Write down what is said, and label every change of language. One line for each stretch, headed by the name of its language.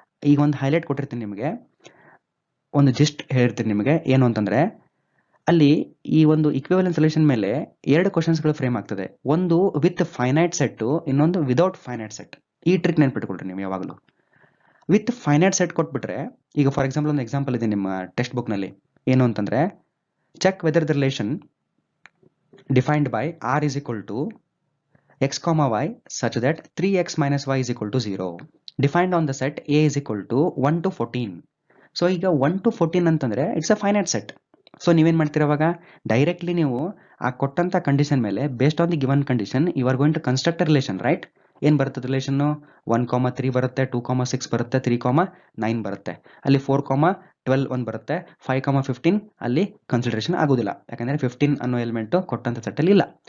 Kannada: ಈಗ ಒಂದು ಹೈಲೈಟ್ ಕೊಟ್ಟಿರ್ತೀನಿ ನಿಮಗೆ, ಒಂದು ಜಿಸ್ಟ್ ಹೇಳಿರ್ತೀನಿ ನಿಮಗೆ. ಏನು ಅಂತಂದರೆ ಅಲ್ಲಿ ಈ ಒಂದು ಇಕ್ವಿವೆಲೆನ್ಸ್ ರಿಲೇಷನ್ ಮೇಲೆ 2 ಕ್ವಶನ್ಸ್ಗಳು ಫ್ರೇಮ್ ಆಗ್ತದೆ. ಒಂದು ವಿತ್ ಫೈನೈಟ್ ಸೆಟ್ಟು, ಇನ್ನೊಂದು ವಿದೌಟ್ ಫೈನೈಟ್ ಸೆಟ್. ಈ ಟ್ರಿಕ್ ನೆನ್ಪಿಟ್ಕೊಳ್ರಿ ನೀವು ಯಾವಾಗಲೂ. ವಿತ್ ಫೈನೈಟ್ ಸೆಟ್ ಕೊಟ್ಬಿಟ್ರೆ, ಈಗ ಫಾರ್ ಎಕ್ಸಾಂಪಲ್ ಒಂದು ಎಕ್ಸಾಂಪಲ್ ಇದೆ ನಿಮ್ಮ ಟೆಕ್ಸ್ಟ್ ಬುಕ್ನಲ್ಲಿ. ಏನು ಅಂತಂದರೆ
English: Check whether the relation defined by R is equal to x, y such that 3x minus y is equal to 0 defined on the set a is equal to 1 to 14.
Kannada: So ಈಗ 1 to 14 ಅಂತಂದರೆ
English: It's a finite set.
Kannada: So ನೀವೇನು ಮಾಡ್ತೀರವಾಗ directly ನೀವು ಆ ಕೊಟ್ಟಂಥ condition ಮೇಲೆ
English: based on the given condition you are going to construct relation,
Kannada: right? ಏನು ಬರುತ್ತೆ relation? 1, 3 ಬರುತ್ತೆ, 2, 6 ಬರುತ್ತೆ, 3, 9 ಬರುತ್ತೆ, ಅಲ್ಲಿ 4, 12 1 ಬರುತ್ತೆ, 5, 15 ಅಲ್ಲಿ ಕನ್ಸಿಡರೇಷನ್ ಆಗೋದಿಲ್ಲ, ಯಾಕಂದರೆ 15 ಅನ್ನೋ ಎಲಿಮೆಂಟು ಕೊಟ್ಟಂಥ ಸೆಟ್ಟಲ್ಲಿ ಇಲ್ಲ.